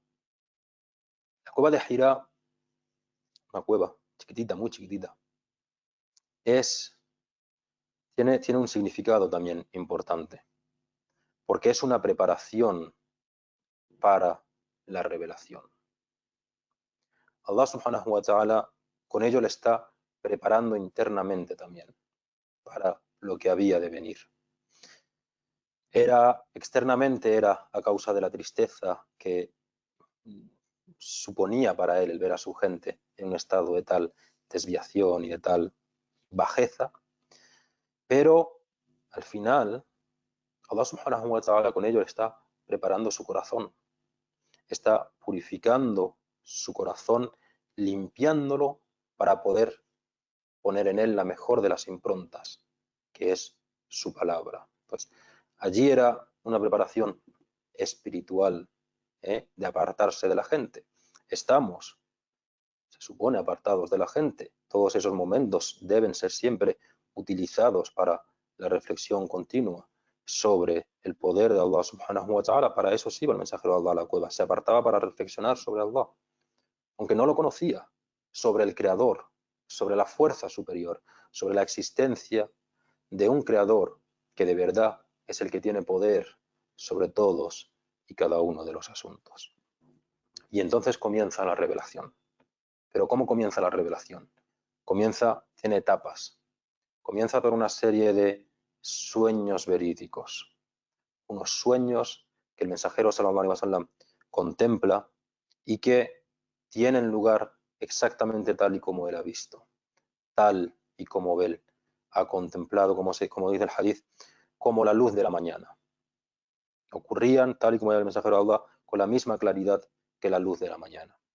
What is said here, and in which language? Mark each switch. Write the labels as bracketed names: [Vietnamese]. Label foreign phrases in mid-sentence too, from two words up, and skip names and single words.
[Spanish] La cueva de Hira, una cueva chiquitita, muy chiquitita, tiene un significado también importante, porque es una preparación para la revelación. [Arabic] الله سبحانه وتعالى [Spanish] con ello le está preparando internamente también para lo que había de venir. Externamente era a causa de la tristeza que suponía para él el ver a su gente en un estado de tal desviación y de tal bajeza, pero al final [Arabic] الله سبحانه وتعالى [Spanish] con ello le está preparando su corazón, está purificando su corazón, limpiándolo para poder poner en él la mejor de las improntas, que es su palabra. Pues allí era una preparación espiritual, de apartarse de la gente. Estamos, se supone, apartados de la gente. Todos esos momentos deben ser siempre utilizados para la reflexión continua sobre el poder de [Arabic] الله سبحانه وتعالى. [Spanish] Para eso sí iba el mensajero de Allah a la cueva. Se apartaba para reflexionar sobre Allah, aunque no lo conocía, sobre el Creador, sobre la fuerza superior, sobre la existencia de un Creador que de verdad es el que tiene poder sobre todos y cada uno de los asuntos. Y entonces comienza la revelación. Pero ¿cómo comienza la revelación? Tiene etapas. Comienza por una serie de sueños verídicos. Unos sueños que el mensajero [Arabic] صلى الله عليه وسلم [Spanish] contempla y que tienen lugar exactamente tal y como él ha visto, tal y como él ha contemplado, como dice el hadith, como la luz de la mañana. Ocurrían, tal y como era el mensajero de Allah, con la misma claridad que la luz de la mañana.